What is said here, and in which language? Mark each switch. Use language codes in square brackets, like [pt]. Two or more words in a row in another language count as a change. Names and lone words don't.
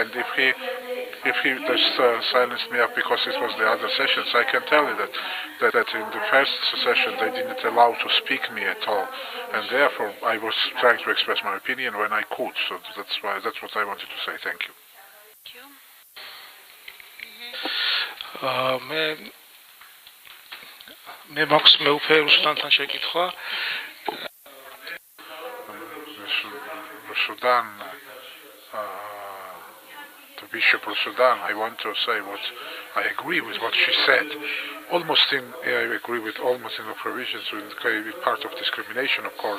[en] And if he just silenced me up because it was the other sessions, I can tell you that in the first session they didn't allow to speak me at all, and therefore I was trying to express my opinion when I could. So that's what I wanted to say. Thank you. [ka] მე მაქვს მეუფე რუსთანთან შეკითხვა. [en] Sudan, the Bishop of Sudan, I want to say what I agree with what she said. I agree with almost in the provisions with part of discrimination, of course.